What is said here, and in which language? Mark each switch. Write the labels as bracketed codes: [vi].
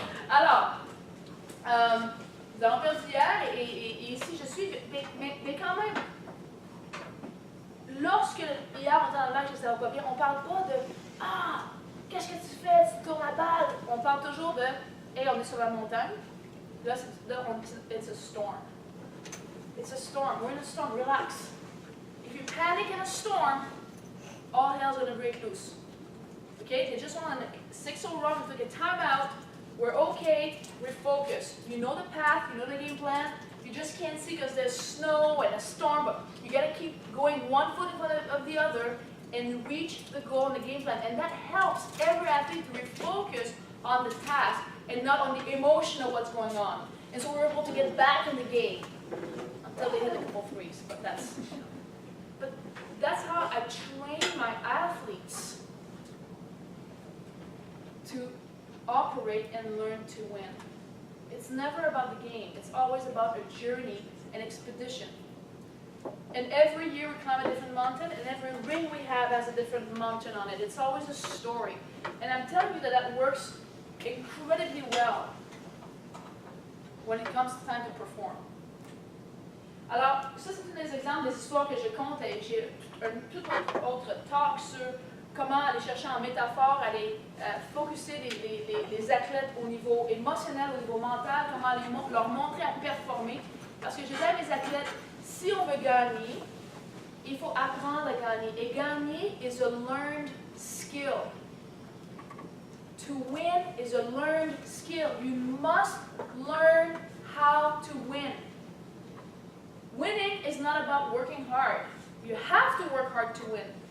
[fr] Alors, nous avons perdu hier, et ici, je suis, mais quand même, lorsque, hier, on était dans le match et ça va pas bien, on parle pas de, qu'est-ce que tu fais, tu tournes la balle, on parle toujours de, hey, on est sur la montagne, là, [en] it's a storm. It's a storm, we're in a storm, relax. If you panic in a storm, all hell's going to break loose. Okay, they just won a 6-0 run, we took a timeout, we're okay, we're focused. You know the path, you know the game plan, you just can't see because there's snow and a storm, but you got to keep going one foot in front of the other and reach the goal in the game plan. And that helps every athlete to refocus on the task and not on the emotion of what's going on. And so we're able to get back in the game until they hit a couple threes, but that's how I train my athletes to operate and learn to win. It's never about the game. It's always about a journey, an expedition. And every year we climb a different mountain, and every ring we have has a different mountain on it. It's always a story. And I'm telling you that works incredibly well when it comes time to perform. [fr] Alors, ça c'est un des exemples des histoires que je compte et j'ai un tout autre talk sur comment aller chercher en métaphore, aller focuser les athlètes au niveau émotionnel, au niveau mental, comment leur montrer à performer. Parce que je dis à mes athlètes, si on veut gagner, il faut apprendre à gagner. Et gagner [en] is a learned skill. To win is a learned skill. You must learn how to win. Winning is not about working hard. You have to work hard to win.